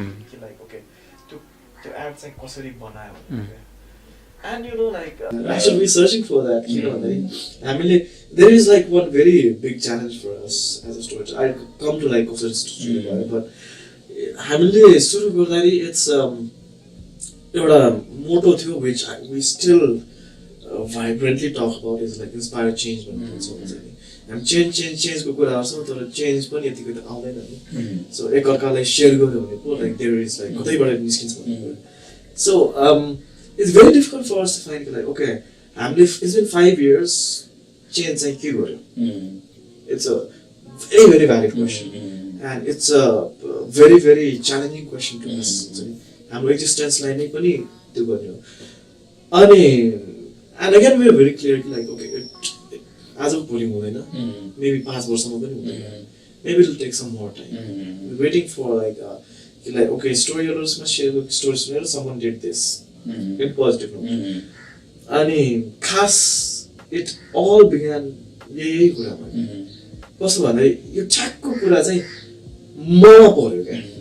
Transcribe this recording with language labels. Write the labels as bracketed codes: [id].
[en] He like okay [ne] त्यो add चाहिँ कसरी बनायो भनेर [en] and you know like actually we're searching for that you know हामीले there is like one very big challenge for us as a storyteller. I come to like कसरी storyteller but [ne] हामीले सुरु गर्दाखेरि [en] it's एउटा motto थियो which we still vibrantly talk about is like inspire change भन्ने हुन्छ नि. [ne] And change को कुरा आउँछ तर change पनि यतिकै त आउँदैन नि. So एकअर्कालाई share गर्यो भने पो like [en] there is like [ne] कतैबाट निस्किन्छ भन्ने. [en] So it's very difficult for us to find like okay हामीले it's been 5 years change [ne] चाहिँ के गर्यो. [en] It's a very very valid question and it's a very very challenging question to us. [ne] हाम्रो existence-लाई नै पनि त्यो गर्ने हो. [en] अनि and again we are very clear like okay as of [ne] भोलि हुँदैन [en] maybe [ne] 5 वर्षमा पनि हुँदैन [en] maybe it will take some more time. We're waiting for like okay storytellers मा share stories सुनेर someone did this in positive note. [ne] अनि खास [en] it all began [ne] यही कुरामा कस्तो भन्दाखेरि यो ठ्याक्को कुरा चाहिँ ममा पर्यो क्या.